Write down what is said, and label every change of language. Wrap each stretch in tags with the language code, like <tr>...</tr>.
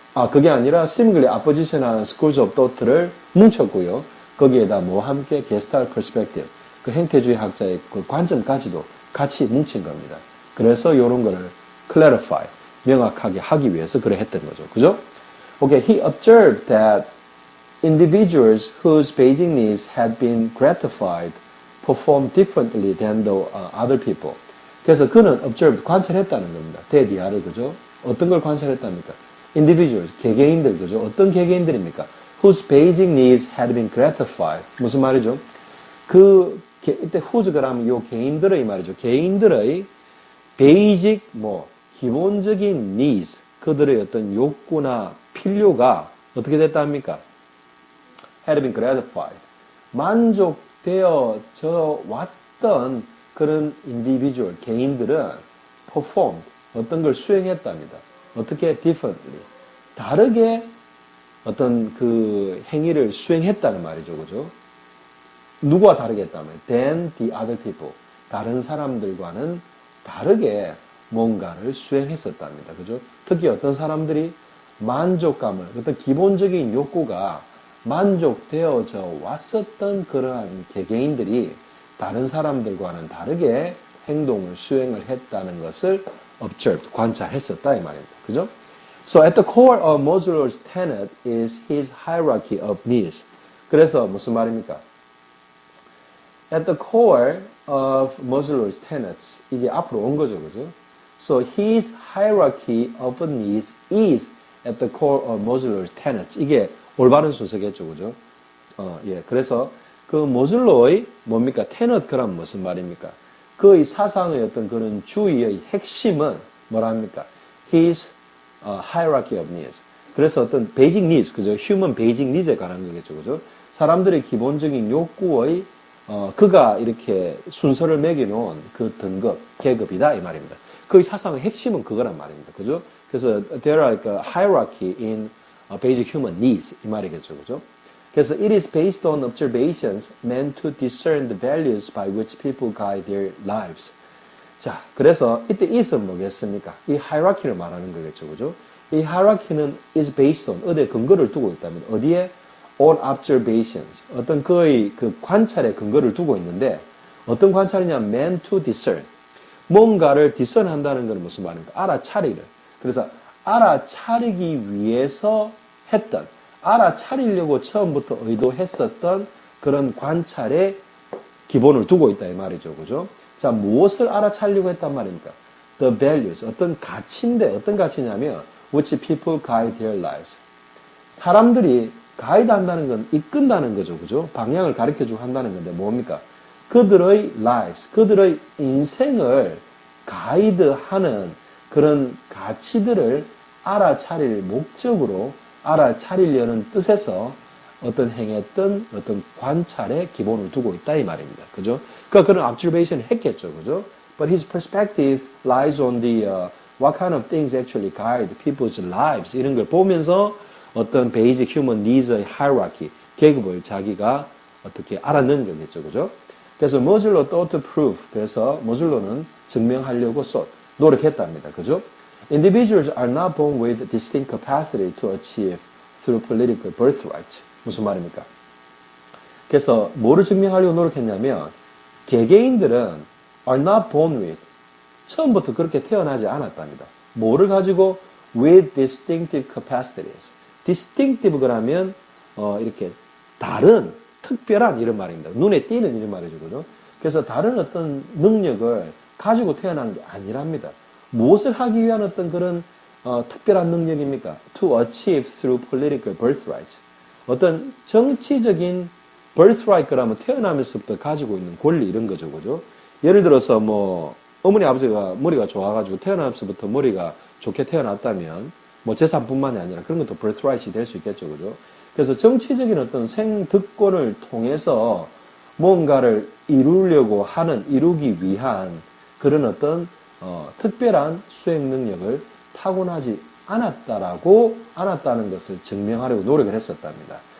<ko>그게 아니라</ko> <en>seemingly opposition</en> <ko>한</ko> <en>schools of thought</en> <ko>를 뭉쳤고요. 거기에다 뭐와 함께 Gestalt perspective, 그 행태주의 학자의 그 관점까지도 같이 뭉친 겁니다. 그래서 요런 거를 clarify, 명확하게 하기 위해서 그래 했던 거죠. 그죠?</ko> <en>Okay, he observed that individuals whose basic needs had been gratified perform differently than the other people.</en> <ko>그래서 그는 observed, 관찰했다는 겁니다. 대디아를, 그죠? 어떤 걸 관찰했답니까? individuals, 개개인들, 그죠? 어떤 개개인들입니까?</ko> <en>whose basic needs had been gratified.</en> <ko>무슨 말이죠? 이때 whose 그러면 요 개인들의 말이죠. 개인들의 basic, 기본적인 needs, 그들의 어떤 욕구나 필요가 어떻게 됐답니까?</ko> <en>had been gratified.</en> <ko>만족되어져 왔던 그런 individual, 개인들은 performed, 어떤 걸 수행했답니다. 어떻게? differently. 다르게 어떤 그 행위를 수행했다는 말이죠. 그죠? 누구와 다르게 했다면?</ko> <en>than the other people.</en> <ko>다른 사람들과는 다르게 뭔가를 수행했었답니다. 그죠? 특히 어떤 사람들이 만족감을, 어떤 기본적인 욕구가 만족되어져 왔었던 그러한 개개인들이 다른 사람들과는 다르게 행동을 수행을 했다는 것을 observed, 관찰했었다 이 말입니다. 그죠?</ko> <en>So at the core of Maslow's tenet is his hierarchy of needs.</en> <ko>그래서 무슨 말입니까?</ko> <en>At the core of Maslow's tenets,</en> <ko>이게 앞으로 온 거죠, 그죠?</ko> <en>So his hierarchy of needs is at the core of Maslow's tenets.</en> <ko>이게 올바른 순서겠죠, 그죠? 그래서 그 모슬로의 뭡니까? 테넛 그럼 무슨 말입니까? 그의 사상의 어떤 그런 주의의 핵심은 뭐랍니까?</ko> <en>His hierarchy of needs.</en> <ko>그래서 어떤</ko> <en>basic needs,</en> <ko>그죠?</ko> <en>human basic needs</en> <ko>에 관한 거겠죠, 그죠? 사람들의 기본적인 욕구의 그가 이렇게 순서를 매겨놓은 그 등급, 계급이다 이 말입니다. 그의 사상의 핵심은 그거란 말입니다, 그죠?</ko> <en>그래서 there are like a hierarchy in basic human needs</en> <ko>이 말이겠죠, 그죠?</ko> <en>그래서 it is based on observations meant to discern the values by which people guide their lives.</en> <ko>자, 그래서 이때 is은 뭐겠습니까? 이 hierarchy를 말하는 거겠죠, 그죠? 이 hierarchy는</ko> <en>is based on</en> <ko>어디에 근거를 두고 있다면 어디에?</ko> <en>on observations.</en> <ko>어떤 그의 그 관찰에 근거를 두고 있는데 어떤 관찰이냐?</ko> <en>meant to discern.</en> <ko>뭔가를 discern한다는 건 무슨 말입니까? 알아차리를. 그래서 알아차리기 위해서 했던, 알아차리려고 처음부터 의도했었던 그런 관찰에 기본을 두고 있다 이 말이죠. 그죠? 자, 무엇을 알아차리려고 했단 말입니까?</ko> <en>The values.</en> <ko>어떤 가치인데 어떤 가치냐면</ko> <en>which people guide their lives.</en> <ko>사람들이 가이드 한다는 건 이끈다는 거죠. 그죠? 방향을 가르쳐주고 한다는 건데 뭡니까? 그들의 lives, 그들의 인생을 가이드하는 그런 가치들을 알아차릴 목적으로 알아차리려는 뜻에서 어떤 행했던 어떤 관찰에 기본을 두고 있다 이 말입니다. 그죠? 그러니까 그런 observation을 했겠죠. 그죠?</ko> <en>But his perspective lies on the what kind of things actually guide people's lives</en> <ko>이런 걸 보면서 어떤</ko> <en>basic human needs의 hierarchy,</en> <ko>계급을 자기가 어떻게 알아낸 거겠죠. 그죠? 그래서 머즐로</ko> <en>thought to prove,</en> <ko>그래서 머즐로는 증명하려고 노력했답니다. 그죠?</ko> <en>Individuals are not born with distinct capacity to achieve through political birthright.</en> <ko>무슨 말입니까? 그래서 뭐를 증명하려고 노력했냐면 개개인들은</ko> <en>are not born with,</en> <ko>처음부터 그렇게 태어나지 않았답니다. 뭐를 가지고?</ko> <en>with distinctive capacities.</en> <ko>distinctive 그러면 이렇게 다른, 특별한 이런 말입니다. 눈에 띄는 이런 말이죠. 그죠? 그래서 다른 어떤 능력을 가지고 태어난 게 아니랍니다. 무엇을 하기 위한 어떤 그런 특별한 능력입니까?</ko> <en>To achieve through political birthright.</en> <ko>어떤 정치적인 birthright 그러면 태어나면서부터 가지고 있는 권리 이런 거죠. 그죠? 예를 들어서 어머니 아버지가 머리가 좋아가지고 태어나면서부터 머리가 좋게 태어났다면 재산뿐만이 아니라 그런 것도 birthright이 될 수 있겠죠. 그죠? 그래서 정치적인 어떤 생득권을 통해서 뭔가를 이루기 위한 그런 어떤 특별한 수행 능력을 타고나지 않았다는 것을 증명하려고 노력을 했었답니다.</ko>